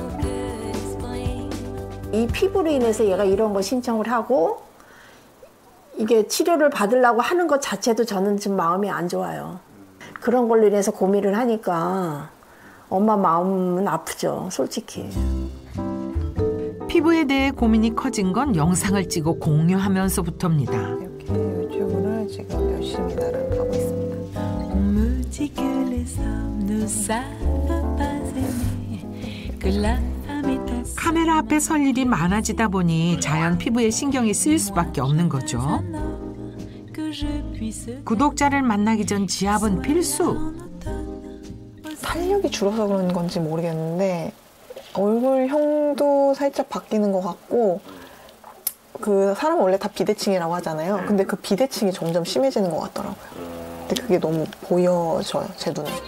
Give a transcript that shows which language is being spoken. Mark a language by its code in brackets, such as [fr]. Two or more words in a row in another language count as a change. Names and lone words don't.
[ko] 이 피부로 인해서 얘가 이런 거 신청을 하고 이게 치료를 받으려고 하는 것 자체도 저는 지금 마음이 안 좋아요. 그런 걸로 인해서 고민을 하니까 엄마 마음은 아프죠, 솔직히. 피부에 대해 고민이 커진 건 영상을 찍어 공유하면서부터입니다. 이렇게 유튜브를 지금 열심히 나름 하고 있습니다. [fr] On me dit que les hommes ne savent pas aimer, que la femme est ainsi. [ko] 카메라 앞에 설 일이 많아지다 보니 자연 피부에 신경이 쓰일 수밖에 없는 거죠. [fr] Que je puisse [ko] 구독자를 만나기 전 지압은 필수. 탄력이 줄어서 그런 건지 모르겠는데 얼굴형도 살짝 바뀌는 것 같고 그 사람은 원래 다 비대칭이라고 하잖아요. 근데 그 비대칭이 점점 심해지는 것 같더라고요. 근데 그게 너무 보여져요, 제 눈에.